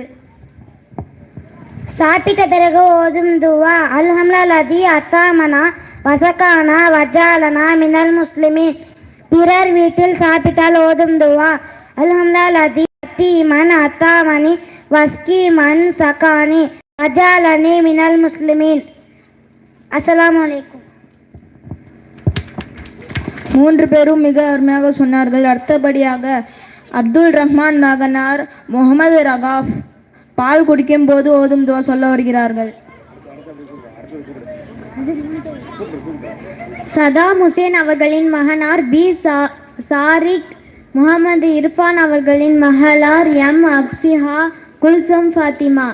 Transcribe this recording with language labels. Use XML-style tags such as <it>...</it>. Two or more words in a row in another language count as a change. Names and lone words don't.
<ta>சாப்பிட்ட பிறகு ஓதும் துவா.</ta> <ar>الحمد لله الذي أطعمنا وسقانا وجعلنا من المسلمين.</ar> <ta>பிறர் வீட்டில் சாப்பிட்டால் ஓதும் துவா.</ta> <ar>الحمد لله أطعم من أطعمني واسق من سقاني. وجعلني من المسلمين. السلام عليكم.</ar> <ta>மூன்று பேரும் மிக அருமையாக சொன்னார்கள். அடுத்தபடியாக அப்துல் ரஹ்மான் மகனார் முகமது ரகாஃப் பால் குடிக்கும் போது ஓதும் துவா சொல்ல வருகிறார்கள். சதாம் ஹுசேன் அவர்களின் மகனார் பி சாரிக், முகமது இர்ஃபான் அவர்களின் மகளார் எம் அப்சிஹா, குல்சம் ஃபாத்திமா.</ta>